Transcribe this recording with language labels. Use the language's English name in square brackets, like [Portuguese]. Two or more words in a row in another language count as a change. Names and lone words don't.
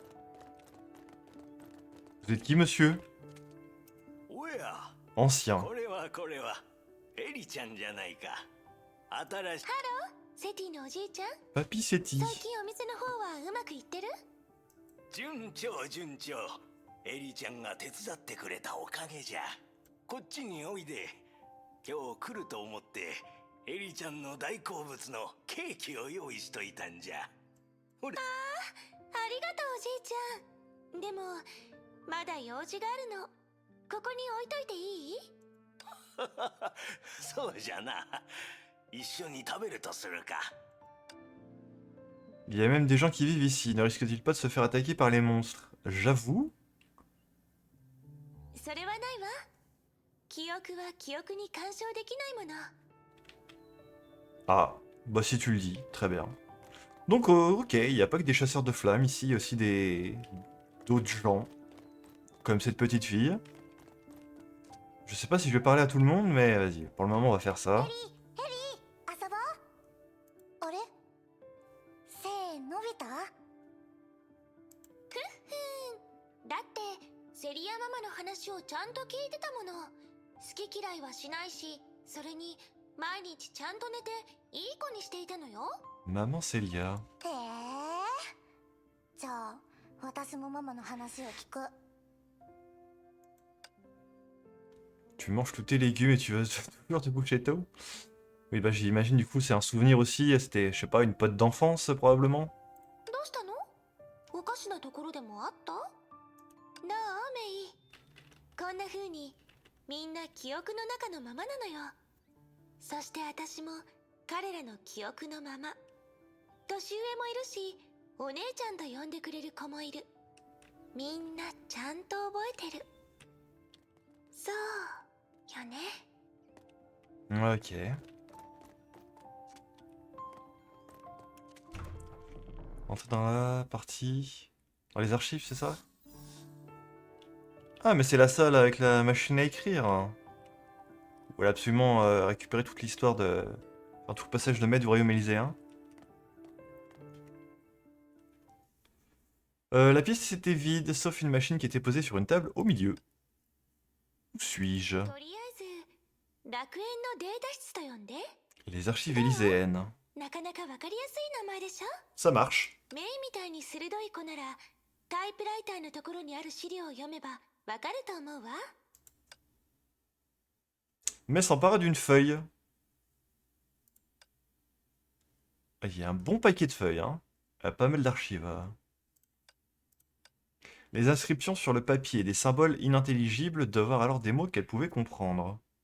[French] Vous êtes qui, monsieur? [Japanese] おや、 [French] Ancien. [Japanese] これはエリちゃんじゃないか。新しい。セティのおじいちゃん、 [French] Papy Seti. [Japanese] 最近お店の方はうまくいってる？順調順調。エリちゃんが手伝ってくれたおかげじゃ。こっちにおいで。今日来ると思ってエリちゃんの大好物のケーキを用意しといたんじゃ。ほれ。ありがとうおじいちゃん。でもまだ用事があるの。ここに置いといていい？そうじゃな。一緒に食べるとするか。 [French] Il y a même des gens qui vivent ici. Ne risque-t-il pas de se faire attaquer par les monstres? J'avoue. [Japanese] それはないわ。記憶は記憶に干渉できないもの。 [French] Ah, bah si tu le dis, très bien. Donc, ok, il n'y a pas que des chasseurs de flammes ici, il y a aussi des... d'autres gens. Comme cette petite fille. Je sais pas si je vais parler à tout le monde, mais vas-y, pour le moment on va faire ça. [Japanese] 遊ぼう。あれせーのび太？だってセリアママの話をちゃんと聞いてたもの。好き嫌いはしないし、それに毎日ちゃんと寝ていい子にしていたのよ。 [French] Maman Célia. [Japanese] へえ。じゃあ私もママの話を聞く。 [French] Tu manges tous tes légumes et tu veux toujours te coucher tôt? Oui, bah j'imagine du coup c'est un souvenir aussi, c'était, je sais pas, une pote d'enfance probablement. [Japanese] どうしたの？おかしなところでもあった？どうメイ。こんな風にみんな記憶の中のままなのよ。そして私も彼らの記憶のまま。年上もいるし、お姉ちゃんと呼んでくれる子もいる。みんなちゃんと覚えてる。そうよね。 [French] Ok. Entrer dans la partie... Dans les archives, c'est ça? Ah, mais c'est la salle avec la machine à écrire. Où elle a absolument récupéré toute l'histoire de... Enfin, tout le passage de mai du royaume élyséen. La pièce était vide, sauf une machine qui était posée sur une table au milieu. Où suis-je? [Japanese] とりあえず楽園のデータ室と呼んで。 [French] Les archives élyséennes. [Japanese] なかなかわかりやすい名前でしょ。 [French] Ça marche. [Japanese] メイみたいに鋭い子ならタイプライターのところにある資料を読めばわかると思うわ。 [French] Mais s'empare d'une feuille. Ah, il y a un bon paquet de feuilles, hein. Pas mal d'archives. Les inscriptions sur le papier et des symboles inintelligibles devinrent alors des mots qu'elle pouvait comprendre.